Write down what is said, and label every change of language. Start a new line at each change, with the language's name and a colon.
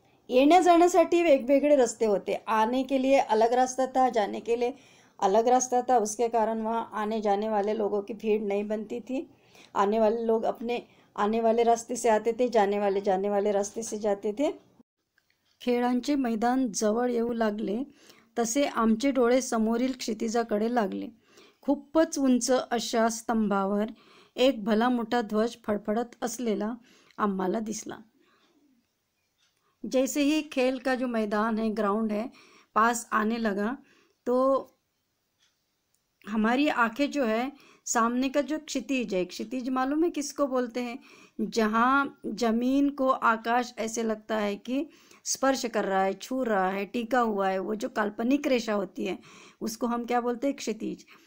Marathi: येण्या जाण्यासाठी वेगवेगळे रस्ते होते,
Hindi: आने के लिए अलग रास्ता था, जाने के लिए अलग रास्ता था। उसके कारण वहाँ आने जाने वाले लोगों की भीड़ नहीं बनती थी। आने वाले लोग अपने आने वाले रास्ते से आते थे, जाने वाले रास्ते से जाते थे।
Marathi: खेळांचे मैदान जवळ येऊ लागले तसे आमचे डोळे समोरील क्षितिजाकडे लागले। खूपच उंच अशा स्तंभावर एक भला मोठा ध्वज फडफडत असलेला आम्हाला दिसला।
Hindi: जैसे ही खेल का जो मैदान है, ग्राउंड है, पास आने लगा तो हमारी आंखें जो है सामने का जो क्षितिज है, क्षितिज मालूम है किसको बोलते हैं, जहाँ जमीन को आकाश ऐसे लगता है कि स्पर्श कर रहा है, छू रहा है, टिका हुआ है, वो जो काल्पनिक रेखा होती है उसको हम क्या बोलते हैं, क्षितिज।